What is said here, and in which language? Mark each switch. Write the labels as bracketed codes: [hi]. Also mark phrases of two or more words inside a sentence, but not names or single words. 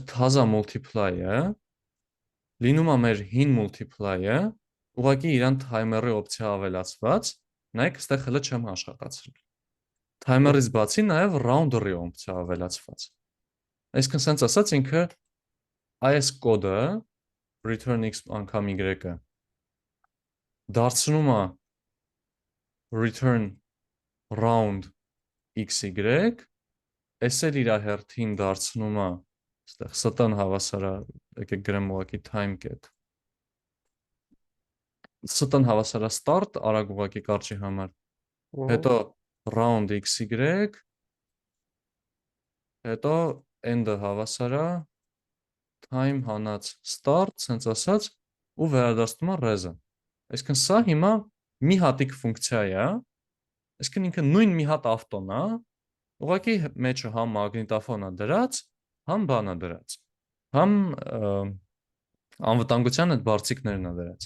[hy] թազա multiply-ը լինում է մեր հին multiply-ը, ուղղակի իրան timer-ի օպցիա ավելացված, նայեք, այստեղ հələ չեմ աշխատացրել։ Timer-ից բացի նաև rounder-ի օպցիա ավելացված։ Այսինքն sense ասած ինքը այս կոդը [en] return x [hy] անգամ y-ը դարձնում է [en] return round xy, [hy] այս էլ իր հերթին դարձնում է, այստեղ st-ն հավասար է, եկեք գրեմ ուղղակի [en] time get, [hy] st-ն հավասար է start, արագ ուղղակի կարճի համար, հետո [en] round xy, [hy] հետո end-ը հավասար է time հանած start, սենց ասած, ու վերադարձնում է res-ը։ Այսինքն սա հիմա մի հատիկ ֆունկցիա է, այսինքն ինքը նույն մի հատ ավտոն է, ուղղակի մեջը համ մագնիտոֆոն է դրած, համ բան է դրած, համ անվտանգության այդ բարձիկներն է դրած։